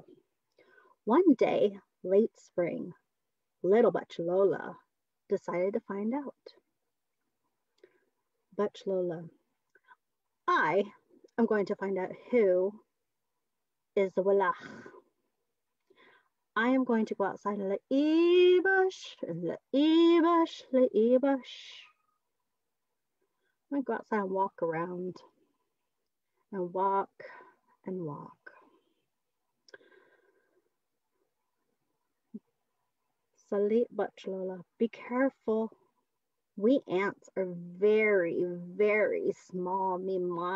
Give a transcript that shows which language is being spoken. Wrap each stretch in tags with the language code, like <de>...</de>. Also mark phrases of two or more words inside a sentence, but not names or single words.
<en>One day, late spring, little Butch Lola decided to find out. Butch Lola, I am going to find out who is the Walach. I am going to go outside and le-e-bush, le-e-bush, le-e-bush. I'm going to go outside and walk around and walk and walk. Salit Butch Lola, be careful. We ants are very, very small, mimad.</en>